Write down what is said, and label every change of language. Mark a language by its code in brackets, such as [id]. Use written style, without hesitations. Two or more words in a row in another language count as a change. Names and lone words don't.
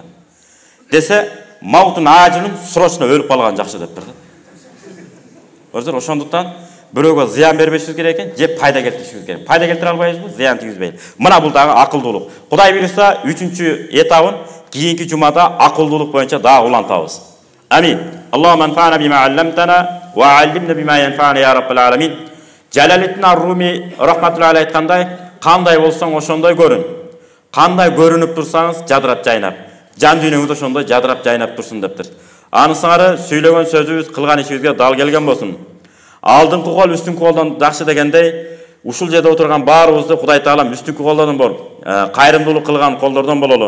[ky] Десе, [ar] موت عاجل [ky] срочно өлүп калган жакшы дептир да. Көрсөңүздөр, ошондуктан бирөөгө зыян бербешибиз керек экен, же пайда келтиришибиз керек. Пайда келтире албайбызбы, зыян тийгизбейли. Мына бул дагы акылдуулук. Кудай буйруса, 3-чү этабын кийинки жумада акылдуулук боюнча дагы улантабыз. [ar] آمين اللهم انفعنا بما علمتنا وعلمنا ما ينفعنا يا رب العالمين. [ky] Жалалеттин ар-Руми [ar] رحمة الله عليه [ky] айткандай, кандай болсоң ошондой көрүн. Кандай көрүнүп турсаңыз, жадырап жайнап. жан дүйнөңүз ошондой жадырап жайнап турсун дептир. Аны сыңары сүйлөгөн сөзүбүз, кылган ишибизге дал келген болсун. Алдыңкы кол үстүнкү колдон жакшы дегендей, ушул жерде отурган баарыбызды Кудай Таалам үстүнкү колдордон болуп, кайрымдуулук кылган колдордон бололу.